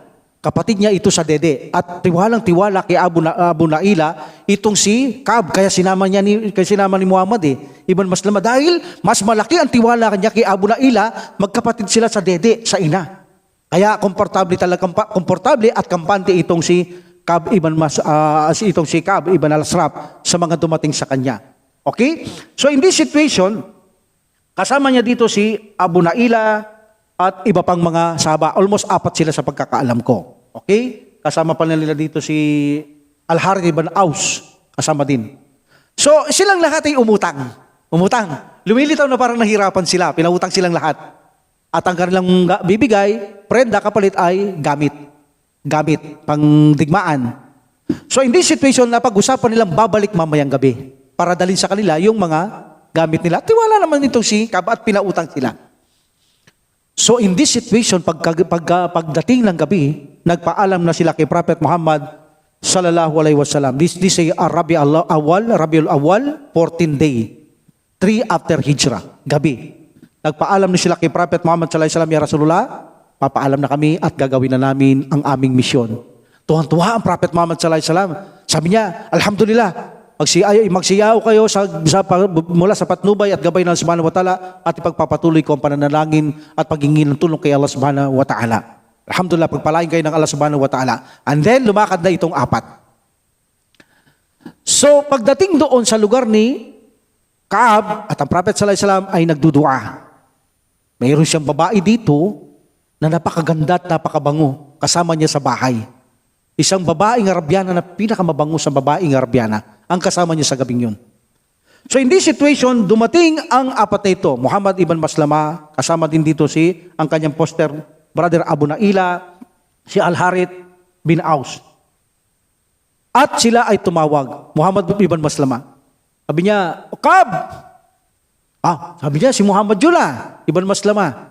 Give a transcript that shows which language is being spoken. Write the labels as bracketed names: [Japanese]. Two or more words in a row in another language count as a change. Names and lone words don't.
[Filipino] Kapatid niya ito sa dede. At tiwalang-tiwala kay Abu Naila, itong si Ka'b. Kaya sinama ni Muhammad ibn Maslama. Dahil mas malaki ang tiwala kanya kay Abu Naila, magkapatid sila sa dede, sa ina. Kaya komportable at kampante itong si Ka'b ibn al-Ashraf sa mga dumating sa kanya. Okay? [English] So in this situation, [Filipino] kasama niya dito si Abu Naila at iba pang mga sahaba. Almost 4 sila sa pagkakaalam ko. Okay? Kasama pa nila dito si Al-Harith ibn Aus. Kasama din. So silang lahat ay umutang. Lumilitaw na parang nahirapan sila. Pinautang silang lahat. At ang kanilang bibigay, prenda kapalit ay gamit, pang digmaan. [English] So in this situation, [Filipino] napag-usapan nilang babalik mamayang gabi para dalhin sa kanila yung mga gamit nila. Tiwala naman itong si Ka'b at pinautang sila. [English] So in this situation, [Filipino] pagdating ng gabi, nagpaalam na sila kay Prophet Muhammad [Arabic] صلى الله عليه وسلم. [Filipino] This ay Rabiul Awwal, [English] 14th day, 3 after Hijrah, [Filipino] gabi. Nagpaalam na sila kay Prophet Muhammad [Arabic] صلى الله عليه وسلم، يا رسول الله, [Filipino] papaalam na kami at gagawin na namin ang aming misyon. Tuwang-tuwa ang Prophet Muhammad [Arabic] صلى الله عليه وسلم. [Filipino] Sabi niya, alhamdulillah, magsiyaw kayo mula sa patnubay at gabay ng Allah [Arabic] سبحانه وتعالى [Filipino] at ipagpapatuloy ko ang pananalangin at paghingi ng tulong kay Allah [Arabic] سبحانه وتعالى. [Filipino] Alhamdulillah, pagpalain kayo ng Allah [Arabic] سبحانه وتعالى. [English] And then, [Filipino] lumakad na itong 4. So, pagdating doon sa lugar ni Ka'b at ang Prophet [Arabic] صلى الله عليه وسلم [Filipino] ay nagdudua. Mayroon siyang babae dito na napakaganda at napakabango kasama niya sa bahay. Isang babaeng Arabyana na pinakamabango sa babaeng Arabyana ang kasama niya sa gabing yun. So in this situation, dumating ang 4 na ito. Muhammad ibn Maslama, kasama din dito ang kanyang [English] poster Brother [Filipino] Abu Naila, si Al-Harith bin Aus. At sila ay tumawag, Muhammad ibn Maslama. Sabi niya, Kab! Sabi niya, si Muhammad yun ibn Maslama.